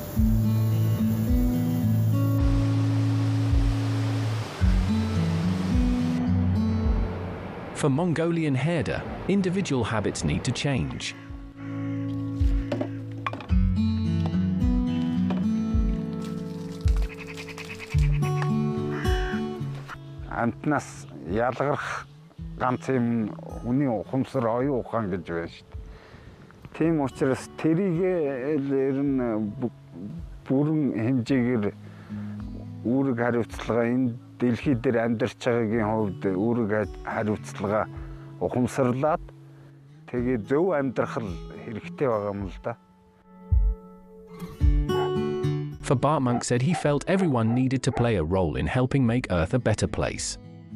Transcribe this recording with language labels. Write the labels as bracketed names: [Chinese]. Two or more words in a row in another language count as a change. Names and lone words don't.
[English] For Mongolian herder, individual habits need to change. [Mongolian] Амтнаас ялгарх ганц юм хүний ухамсар оюун ухаан гэж байна шүү дээ. Тийм учраас тэрийг ер нь бүрэн хэмжээгээр үүрэг хариуцлага энэ дэлхий дээр амьдарч байгаагийн хувьд үүрэг хариуцлага ухамсарлаад тэгээ зөв амьдрах хэрэгтэй байгаа юм л да. [English] For Bartmonk said he felt everyone needed to play a role in helping make Earth a better place.